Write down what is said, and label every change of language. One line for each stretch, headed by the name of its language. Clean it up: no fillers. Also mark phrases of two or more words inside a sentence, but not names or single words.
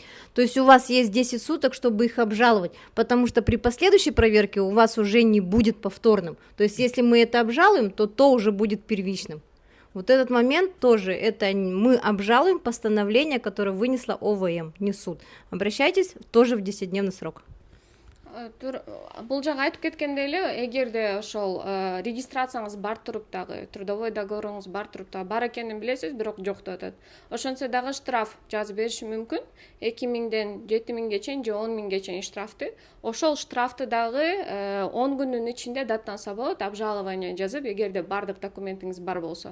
Russian: То есть у вас есть 10 суток, чтобы их обжаловать, потому что при последующей проверке у вас уже не будет повторным. То есть если мы это обжалуем, то уже будет первичным. Вот этот момент тоже, это мы обжалуем постановление, которое вынесла ОВМ, не суд. Обращайтесь тоже в 10-дневный срок.
Kyrgyz: Бул жагы айтып кеткендей эле, эгерде ошол регистрацияңыз бар туруп дагы, трудовой договоруңуз бар туруп дагы бар экенин билесиз, бирок жок деп атат. Ошонсо дагы штраф жазып бериши мүмкүн. 2000ден 7000ге чейин же 10.000ге чейин штрафты. Ошол штрафты дагы 10 күнүн ичинде даттанса болот, обжалование жазып, эгерде бардык документиңиз бар болсо.